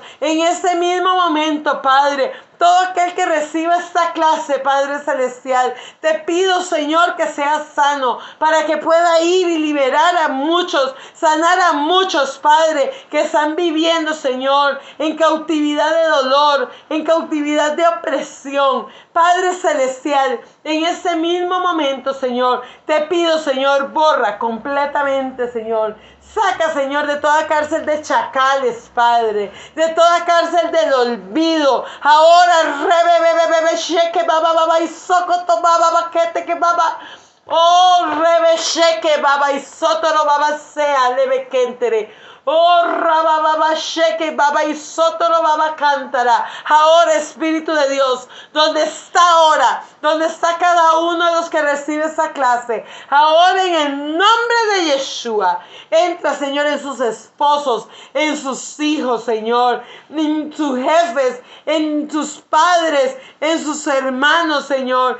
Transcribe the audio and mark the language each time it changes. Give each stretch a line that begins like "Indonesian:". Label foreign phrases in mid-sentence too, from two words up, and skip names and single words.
Spanish: En este mismo momento, Padre, todo aquel que reciba esta clase, Padre Celestial, te pido, Señor, que sea sano para que pueda ir y liberar a muchos, sanar a muchos, Padre, que están viviendo, Señor, en cautividad de dolor, en cautividad de opresión. Padre Celestial, en este mismo momento, Señor, te pido, Señor, borra completamente, Señor. Saca, Señor, de toda cárcel de chacales, Padre, de toda cárcel del olvido. Ahora, sheke baba baba y socoto baba baquete que baba. Oh, sheke baba y sotoro baba sea leve kentere. Oh, rababa sheke baba y sotoro baba cántara. Ahora, Espíritu de Dios, ¿dónde está ahora? ¿Dónde está cada uno de los que recibe esta clase? Ahora, en el nombre de Yeshua, entra, Señor, en sus esposos, en sus hijos, Señor, en sus jefes, en sus padres, en sus hermanos, Señor.